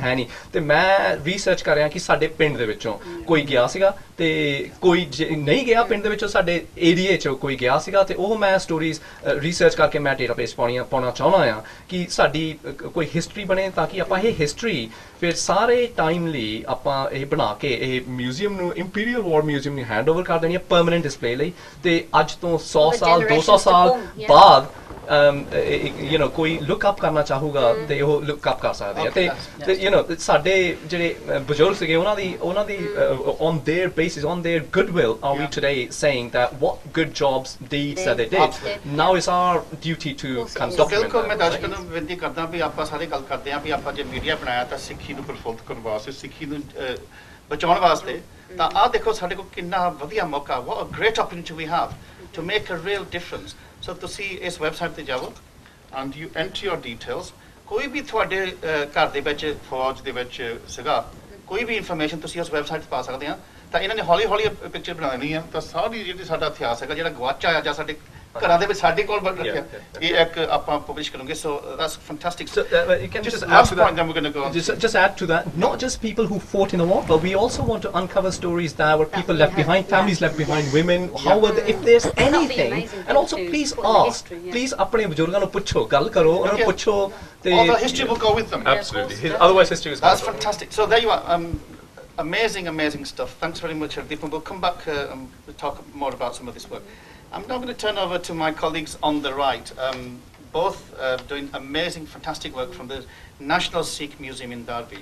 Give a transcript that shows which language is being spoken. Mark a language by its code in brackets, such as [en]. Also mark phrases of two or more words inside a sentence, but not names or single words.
[pa] ਹੈ ਨਹੀਂ, ਤੇ ਮੈਂ ਰਿਸਰਚ ਕਰ ਰਿਹਾ ਕਿ ਸਾਡੇ ਪਿੰਡ ਦੇ ਵਿੱਚੋਂ ਕੋਈ ਗਿਆ ਸੀਗਾ, ਤੇ ਕੋਈ ਨਹੀਂ ਗਿਆ ਪਿੰਡ ਦੇ ਵਿੱਚੋਂ, ਸਾਡੇ ਏਰੀਏ 'ਚ ਕੋਈ ਗਿਆ ਸੀਗਾ, ਤੇ ਉਹ ਮੈਂ [en] stories research [pa] ਕਰਕੇ ਮੈਂ ਡੇਟਾਬੇਸ ਪਾਉਣਾ ਚਾਹੁੰਦਾ ਆ ਕਿ ਸਾਡੀ ਕੋਈ ਹਿਸਟਰੀ ਬਣੇ, ਤਾਂ ਕਿ ਆਪਾਂ ਇਹ ਹਿਸਟਰੀ ਫਿਰ ਸਾਰੇ ਟਾਈਮ ਲਈ ਆਪਾਂ ਇਹ ਬਣਾ ਕੇ ਇਹ ਮਿਊਜ਼ੀਅਮ ਨੂੰ, ਇੰਪੀਰੀਅਲ ਵਾਰ ਮਿਊਜ਼ੀਅਮ ਨੂੰ [en] hand over [pa] ਕਰ ਦੇਣੀ ਹੈ [en] permanent display [pa] ਲਈ। ਤੇ ਅੱਜ ਤੋਂ 100 ਸਾਲ 200 ਸਾਲ ਬਾਅਦ [en] you know [pa] ਕੋਈ [en] look up [pa] ਕਰਨਾ ਚਾਹੂਗਾ ਤੇ ਉਹ [en] look up [pa] ਕਰ ਸਕਦੇ ਆ। [en] ਤੇ you know [pa] ਸਾਡੇ ਜਿਹੜੇ ਬਜ਼ੁਰਗ ਸੀਗੇ, ਉਹਨਾਂ ਦੀ [en] on their basis, on their goodwill are we today saying that what good jobs deeds that they did. Now it's our duty to kind of document [pa] ਬਿਲਕੁਲ ਮੈਂ [en] that. [pa] ਦਰਸ਼ਕਾਂ ਨੂੰ ਬੇਨਤੀ ਕਰਦਾ ਵੀ ਆਪਾਂ ਸਾਰੇ ਗੱਲ ਕਰਦੇ ਹਾਂ ਵੀ ਆਪਾਂ ਜੇ ਮੀਡੀਆ ਬਣਾਇਆ ਤਾਂ ਸਿੱਖੀ ਨੂੰ ਪ੍ਰਫੁੱਲਤ ਕਰਨ ਵਾਸਤੇ, ਸਿੱਖੀ ਨੂੰ ਬਚਾਉਣ ਵਾਸਤੇ, ਤਾਂ ਆਹ ਦੇਖੋ ਸਾਡੇ ਕੋਲ ਕਿੰਨਾ ਵਧੀਆ ਮੌਕਾ, [en] what a great opportunity we have to make a real difference. So [pa] ਤੁਸੀਂ ਇਸ ਵੈਬਸਾਈਟ ਤੇ ਜਾਓ [en] and you enter your details. [pa] ਕੋਈ ਵੀ ਤੁਹਾਡੇ ਘਰ ਦੇ ਵਿੱਚ ਫੌਜ ਦੇ ਵਿੱਚ ਸੀਗਾ, ਕੋਈ ਵੀ ਇਨਫੋਰਮੇਸ਼ਨ ਤੁਸੀਂ ਉਸ ਵੈਬਸਾਈਟ ਤੇ ਪਾ ਸਕਦੇ ਆ। ਤਾਂ ਇਹਨਾਂ ਨੇ ਹੌਲੀ ਹੌਲੀ ਪਿਕਚਰ ਬਣਾ ਦੇਣੀ ਆ, ਤਾਂ ਸਾਰੀ ਜਿਹੜੀ ਸਾਡਾ ਇਤਿਹਾਸ ਹੈਗਾ, ਜਿਹੜਾ ਗਵਾਚਾ ਆ ਜਾਂ ਸਾਡੇ ਘਰਾਂ ਦੇ ਵਿੱਚ ਸਾਡੇ ਕੋਲ ਰੱਖਿਆ, ਇਹ ਇੱਕ ਆਪਾਂ ਪਬਲਿਸ਼ ਕਰੋਗੇ। [en] So that's fantastic. So you can just add last to point, that. then we're going to go on. Just add to that. Not just people who fought in the war, but we also want to uncover stories that were people left behind, families left behind, women. How were they, if there's anything, amazing and also to please put in the ask. history, yeah. Please, [hi] अपने बुजुर्गों को पूछो, गल करो, उन्हें पूछो. [en] All the history will go with them. Absolutely. Otherwise, history is. That's fantastic. So there you are. Amazing stuff. Thanks very much, Hardeep. And we'll come back and we'll talk more about some of this work. I'm now going to turn over to my colleagues on the right, both doing amazing, fantastic work from the National Sikh Museum in Derby.